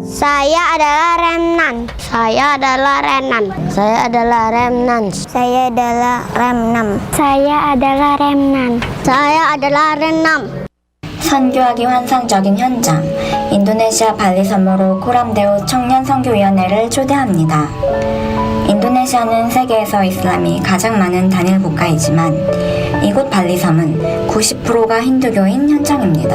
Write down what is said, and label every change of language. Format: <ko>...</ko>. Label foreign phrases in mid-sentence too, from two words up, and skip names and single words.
<id>Saya adalah Remnan. Saya adalah Renan. Saya adalah Remnan. Saya adalah Remnan. Saya adalah Remnan. Saya adalah Renam.</id> <ko>선교하기 환상적인 현장, 인도네시아 발리 섬으로 코람데오 청년선교위원회를 초대합니다. 인도네시아는 세계에서 이슬람이 가장 많은 단일 국가이지만 이곳 발리섬은 90%가 힌두교인 현장입니다.</ko>